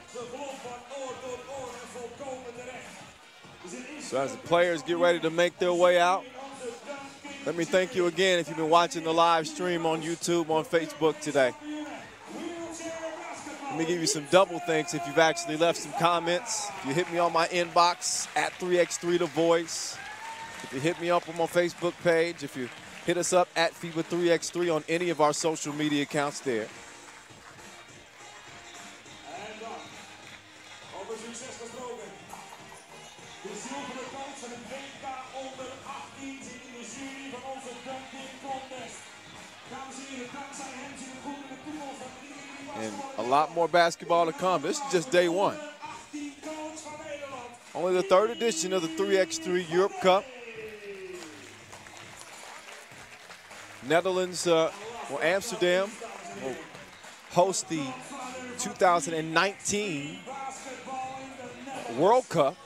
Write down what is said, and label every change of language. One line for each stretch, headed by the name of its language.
Dutch: Ze vloog van oor tot oor en volkomen terecht.
English: So as the players get ready to make their way out, Let me thank you again if you've been watching the live stream on YouTube, on Facebook today. Let me give you some double thanks if you've actually left some comments. If you hit me on my inbox, at 3x3 The Voice. If you hit me up on my Facebook page, if you hit us up at FIBA 3x3 on any of our social media accounts there.
Dutch: Over succes gesproken. De zilveren kans van het WK onder 18 zit in de jury van onze Dunk Contest. Dames en heren, dankzij hem zit het goed in de toekomst van iedereen die
English: And a lot more basketball to come. This is just day one. Only the third edition of the 3x3 Europe Cup. Netherlands, Amsterdam will host the 2019 World Cup.